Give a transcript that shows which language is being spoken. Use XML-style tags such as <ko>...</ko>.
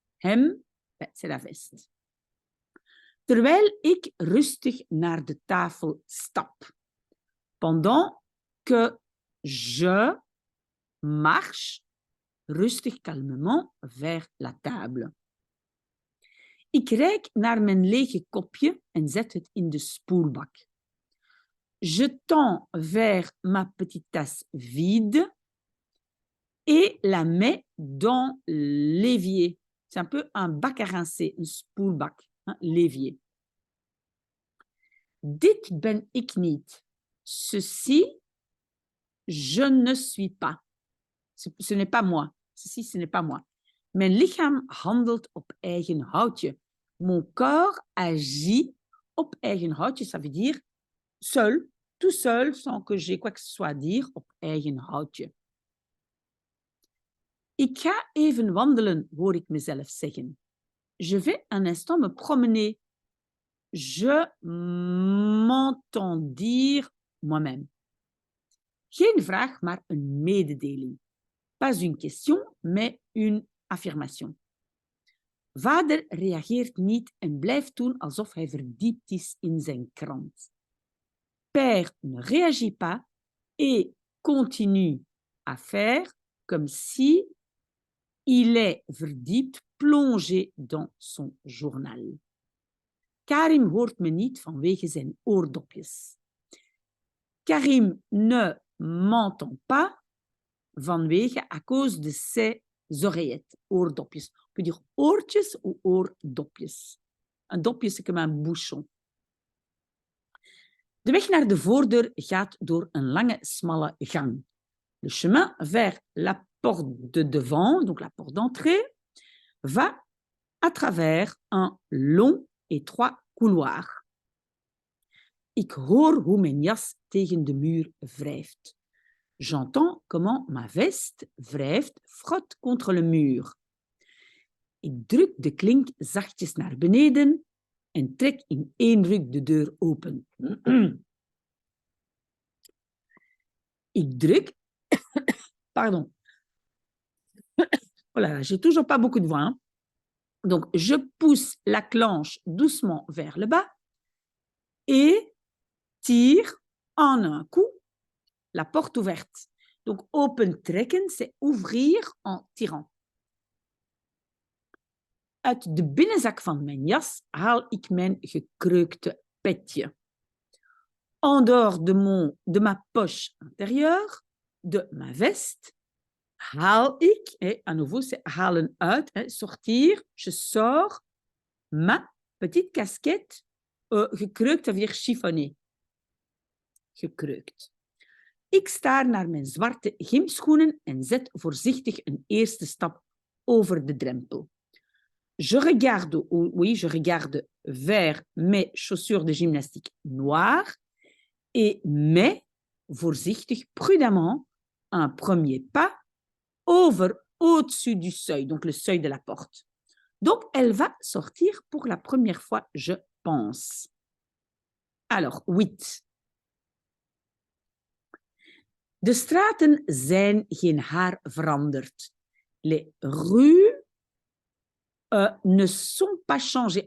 <fr>Hem, c'est la veste.</fr> <nl>Terwijl ik rustig naar de tafel stap.</nl> <fr>Pendant que je marche rustig calmement vers la table.</fr> <nl>Ik reik naar mijn lege kopje en zet het in de spoelbak.</nl> <fr>Je tends vers ma petite tasse vide et la mets dans l'évier. C'est un peu un bac à rincer, een spoelbak, hein, l'évier.</fr> <nl>Dit ben ik niet.</nl> <fr>Ceci, je ne suis pas. Ce n'est pas moi. Ceci, ce n'est pas moi.</fr> <nl>Mijn lichaam handelt op eigen houtje.</nl> <fr>Mon corps agit</fr> <nl>op eigen houtje.</nl> <fr>Ça veut dire seul, tout seul, sans que j'ai quoi que ce soit à dire,</fr> <nl>op eigen houtje. Ik ga even wandelen, hoor ik mezelf zeggen.</nl> <fr>Je vais un instant me promener. Je m'entends dire moi-même.</fr> <nl>Geen vraag, maar een mededeling.</nl> <fr>Pas une question, mais une affirmation.</fr> <nl>Vader reageert niet en blijft doen alsof hij verdiept is in zijn krant.</nl> <fr>Père ne réagit pas et continue à faire comme si il est verdiept, plongé dans son journal.</fr> <nl>Karim hoort me niet vanwege zijn oordopjes.</nl> <fr>Karim ne m'entend pas vanwege à cause de ses oreillettes, oordopjes. On peut dire oortjes ou oordopjes.</fr> <nl>Een dopje is</nl> <fr>comme un bouchon.</fr> <nl>De weg naar de voordeur gaat door een lange, smalle gang.</nl> <fr>Le chemin vers la porte de devant, donc la porte d'entrée, va à travers un long, étroit couloir.</fr> <nl>Ik hoor hoe mijn jas tegen de muur wrijft.</nl> <fr>J'entends comment ma veste wrijft, frotte contre le mur.</fr> <nl>Ik druk de klink zachtjes naar beneden en trek in één ruk de deur open. Ik druk...</nl> <fr>Pardon. Oh là là, j'ai toujours pas beaucoup de voix. Hein? Donc, je pousse la planche doucement vers le bas et tire en un coup la porte ouverte. Donc, open trekken, c'est ouvrir en tirant.</fr> <nl>Uit de binnenzak van mijn jas haal ik mijn gekreukte petje.</nl> <fr>En dehors de ma poche intérieure, de ma veste, haal ik, et à nouveau c'est halen uit, sortir, je sors ma petite casquette, gekreukt, ça veut dire chiffonné.</fr> <nl>Gekreukt. Ik staar naar mijn zwarte gymschoenen en zet voorzichtig een eerste stap over de drempel.</nl> <fr>Je regarde vers mes chaussures de gymnastique noires et mets voorzichtig, prudemment, un premier pas au-dessus du seuil, donc le seuil de la porte. Donc, elle va sortir pour la première fois, je pense. Alors, 8.</fr> <nl>De straten zijn geen haar veranderd.</nl> <fr>Les rues ne sont pas changées.</fr>